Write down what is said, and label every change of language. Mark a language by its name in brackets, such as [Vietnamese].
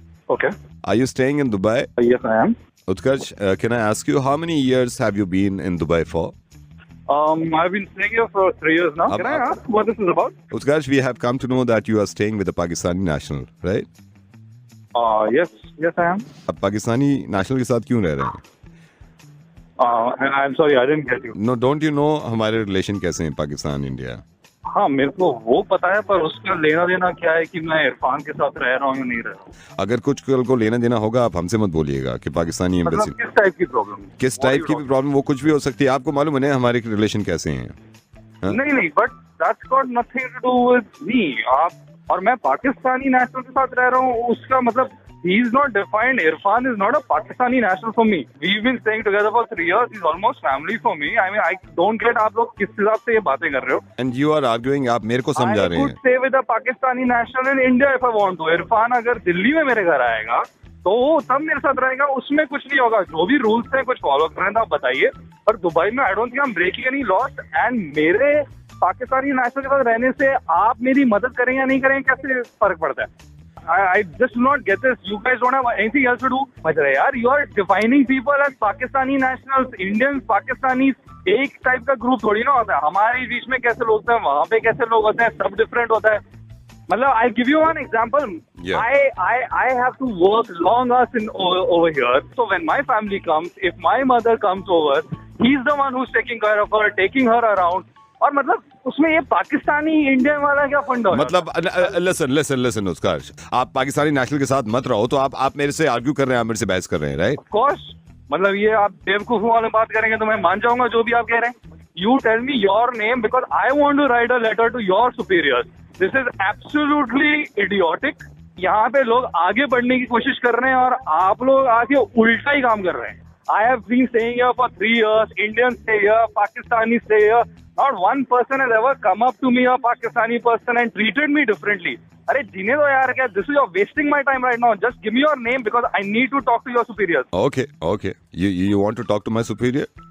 [English] Okay. Are you staying in Dubai? Yes, I am. Utkarsh, can I ask you how many years have you been in Dubai for? I've been staying here for 3 years now. Can I ask what this is about? Utkarsh, we have come to know that you are staying with a Pakistani national, right? Yes, I am. [Hindi] अब Pakistani national के साथ क्यों रह रहे हैं? [English] I'm sorry, I didn't get you. No, don't you know [Hindi] हमारे relation कैसे हैं पाकिस्तान इंडिया? हाँ, मेरे को वो पता है, पर उसका लेना देना क्या है कि मैं इरफान के साथ रह रहा हूँ या नहीं रह रहा हूँ। अगर कुछ कल को लेना देना होगा आप हमसे मत बोलिएगा कि पाकिस्तानी एम्बेसी। मतलब किस टाइप की प्रॉब्लम? किस टाइप की भी प्रॉब्लम, वो कुछ भी हो सकती है। आपको मालूम है ना हमारे रिलेशन कैसे हैं? नहीं, [English] But that's got nothing to do with me. [Hindi] आप और मैं पाकिस्तानी नेशनल के साथ रह रहा हूँ, उसका मतलब [English] he is not defined. Irfan is not a Pakistani national for me. We've been staying together for 3 years. He's almost family for me. I mean, I don't get [Hindi] आप लोग किस हिसाब से ये बातें कर रहे हो? [English] And you are arguing, [Hindi] आप मेरे को समझा रहे हैं। [English] I could stay with a Pakistani national in India if I want to. [Hindi] Irfan अगर दिल्ली में मेरे घर आएगा तो वो तब मेरे साथ रहेगा, उसमें कुछ नहीं होगा। जो भी रूल्स हैं कुछ फॉलो कर रहे हैं आप बताइए। पर दुबई में [English] I don't think I am breaking any loss. [Hindi] And मेरे पाकिस्तानी नेशनल के साथ रहने से आप मेरी मदद करें या नहीं करें, कैसे फर्क पड़ता है? [English] I just do not get this. You guys don't have anything else to do. [Hindi] मजा है यार, [English] you are defining people as Pakistani nationals, Indians, Pakistanis. [Hindi] एक टाइप का ग्रुप थोड़ी ना होता है। हमारे बीच में कैसे लोग होते हैं, वहाँ पे कैसे लोग होते हैं, सब डिफरेंट होता है। [English] मतलब I give you one example. Yeah. I have to work long hours over here. So when my family comes, if my mother comes over, he's the one who's taking care of her, taking her around. [Hindi] और मतलब उसमें ये Pakistani Indian वाला क्या फंडा है? मतलब listen उत्कर्ष, आप पाकिस्तानी नेशनल के साथ मत रहो। तो आप मेरे से आर्ग्यू कर रहे हैं, आप मेरे से बहस कर रहे हैं, राइट? [English] of [Hindi] कोर्स, मतलब ये आप बेवकूफ वाले बात करेंगे तो मैं मान जाऊंगा जो भी आप कह रहे हैं। [English] You tell me your name because I want to write a letter to your superiors. This is absolutely idiotic. [Hindi] यहाँ पे लोग आगे बढ़ने की कोशिश कर रहे हैं और आप लोग आगे उल्टा ही काम कर रहे हैं। [English] I have been staying here for 3 years. Indians stay here, Pakistanis stay here. Not one person has ever come up to me, a Pakistani person, and treated me differently. [Hindi] अरे जीने दो यार, क्या? [English] This is you're wasting my time right now. Just give me your name because I need to talk to your superiors. Okay. You want to talk to my superior?